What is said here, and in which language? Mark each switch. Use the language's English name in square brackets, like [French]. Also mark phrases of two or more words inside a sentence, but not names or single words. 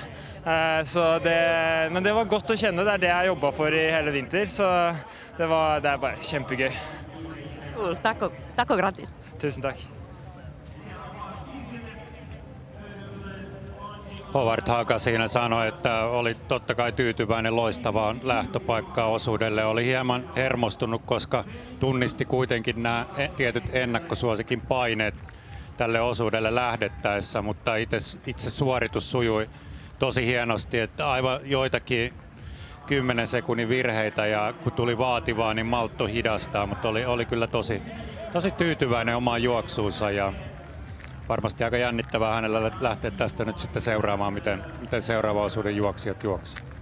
[Swedish] Men det var gott att känna, det är det jag jobbar för i hela vinter, så det är bara jättekul. Cool, tack och grattis. Tusen tack. [Finnish] Howard Haga siinä sanoi, että oli totta kai tyytyväinen loistavaan lähtöpaikkaan osuudelle. Oli hieman hermostunut, koska tunnisti kuitenkin nämä tietyt ennakkosuosikin paineet tälle osuudelle lähdettäessä, mutta itse suoritus sujui tosi hienosti, että aivan joitakin 10 sekunnin virheitä ja kun tuli vaativaa, niin maltto hidastaa, mutta oli kyllä tosi tyytyväinen omaan juoksuunsa ja varmasti aika jännittävää hänellä lähteä tästä nyt sitten seuraamaan, miten seuraava osuuden juoksijat juoksivat.